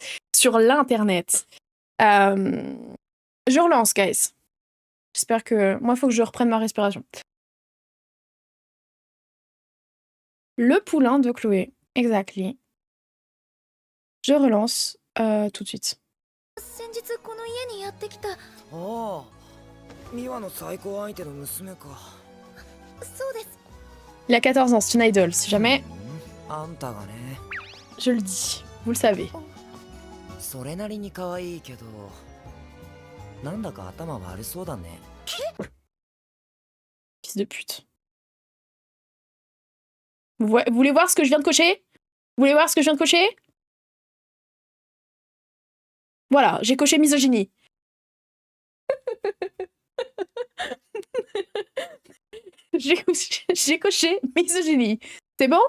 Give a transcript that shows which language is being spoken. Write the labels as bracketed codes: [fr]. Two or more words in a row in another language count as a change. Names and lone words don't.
[fr] Sur l'internet. Je relance, guys. J'espère que... Moi, il faut que je reprenne ma respiration. Le poulain de Chloé. Exactly. Je relance tout de suite. [ja] 先日この家にやってきた。ああ、ミワの最高相手の娘か。そうです。 [fr] Il a 14 ans, c'est une idol. Si jamais, [ja] あんたがね、 [fr] je le dis. Vous le savez. [ja] それなりに可愛いけど、なんだか頭悪そうだね。 [fr] Fils de pute. Vous voulez voir ce que je viens de cocher? Vous voulez voir ce que je viens de cocher? Voilà, j'ai coché misogynie. J'ai coché misogynie. C'est bon?